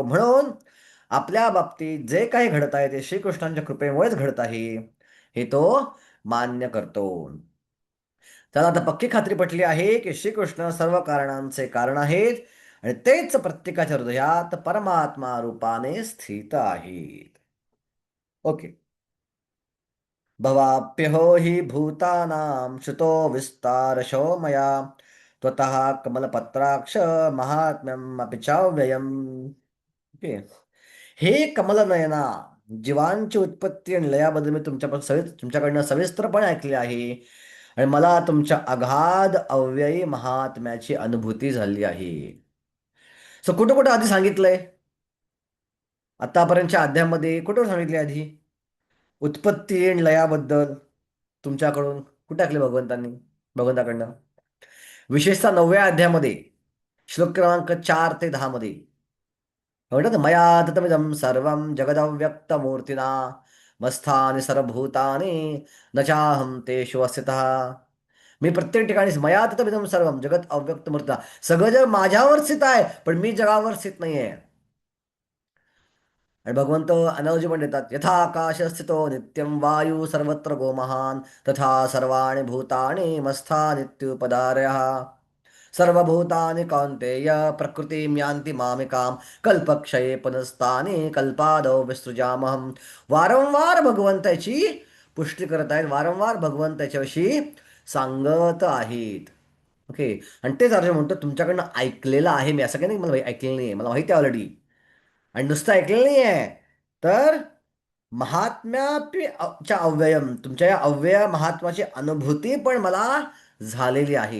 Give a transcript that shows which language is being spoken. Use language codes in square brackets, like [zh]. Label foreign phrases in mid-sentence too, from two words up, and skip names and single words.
[mr] म्हणून आपल्या बाबतीत जे काही घडत आहे ते श्रीकृष्णांच्या कृपेमुळेच घडत आहे हे तो मान्य करतो. त्याला आता पक्की खात्री पटली आहे की श्रीकृष्ण सर्व कारणांचे कारण आहेत आणि तेच प्रत्येकाच्या हृदयात परमात्मा रूपाने स्थित आहेत. ओके. [sa] भवाप्यहो हि भूतानां श्रुतो विस्तारशो मया त्वतः कमलपत्राक्ष महात्म्यम अपि चाव्ययम्. [mr] ओके. हे कमलनयना, जीवांची उत्पत्ती आणि लयाबद्दल मी तुमच्याकडनं सविस्तरपणे ऐकले आहे आणि मला तुमच्या अगाध अव्ययी महात्म्याची अनुभूती झाली आहे. सो कुठं कुठं आधी सांगितलंय, आतापर्यंतच्या अध्यायामध्ये कुठं सांगितले आधी उत्पत्ती आणि लयाबद्दल तुमच्याकडून कुठे ऐकले भगवंताकडनं? विशेषतः 9व्या अध्यायामध्ये श्लोक क्रमांक 4 ते 10 मध्ये म्हणतात [sa] मया ततमिदं सर्वं जगदव्यक्तमूर्तिना मस्थानि सर्वभूतानि न चाहं तेषु अस्थितः. [mr] मी प्रत्येक ठिकाणी [sa] मया ततमिदं सर्वं जगत अव्यक्त मूर्तिना, [mr] सगळं जग माझ्यावर स्थित आहे पण मी जगावर स्थित नाहीये. आणि भगवंत अनावजी पण देतात [sa] यथा आकाश स्थितो नित्यं वायू सर्वत्र गोमहान तथा सर्वाणि भूतानि मस्थानित्युपधारयः. सर्वभूतानि कौन्तेय प्रकृतिं यान्ति मामिकां कल्पक्षये पुनस्तानि कल्पादौ विसृजामहं. [mr] वारंवार भगवंताची पुष्टी करत आहेत, वारंवार भगवंत त्याच्याविषयी सांगत आहेत. ओके. आणि तेच अर्जुन म्हणतो तुमच्याकडनं ऐकलेलं आहे मी, असं काही नाही मला ऐकलेलं नाही आहे, मला माहिती आहे ऑलरेडी. आणि नुसतं ऐकलेलं नाही आहे तर च्या अव्ययम, तुमच्या या अव्यय महात्माची अनुभूती पण मला झालेली आहे.